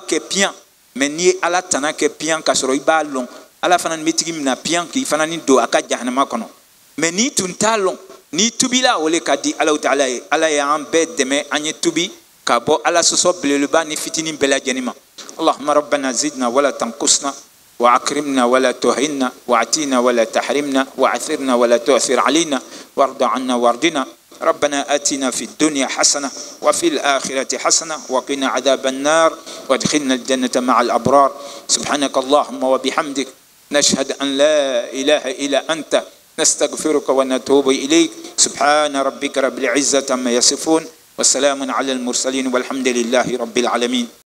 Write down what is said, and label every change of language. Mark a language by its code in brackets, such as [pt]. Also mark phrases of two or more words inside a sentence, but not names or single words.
[bm] kɛ piyan mɛ n'i ye ala tana kɛ piyan k'a sɔrɔ i b'a lɔn ala fana bɛ tigi mina piyan k'i fana ni don a ka jahanama kɔnɔ mɛ n'i tun t'a lɔn n'i tubila o le ka di ala ta'ala ye ala y'an bɛɛ dɛmɛ an ye tubi ka bɔ ala sɔsɔ belebeleba ni fitinin bɛɛ lajɛlen ma [ar] اللهم ربنا زدنا ولا تنقصنا وأكرمنا ولا تهنا وأعطينا ولا تحرمنا وأعثرنا ولا تؤثر علينا وارض عنا وارضنا ربنا آتنا في الدنيا حسنة وفي الآخرة حسنة وقنا عذاب النار وادخلنا الجنة مع الأبرار سبحانك اللهم وبحمدك نشهد أن لا إله إلا أنت نستغفرك ونتوب إليك سبحان ربك رب العزة عما يصفون والسلام على المرسلين والحمد لله رب العالمين.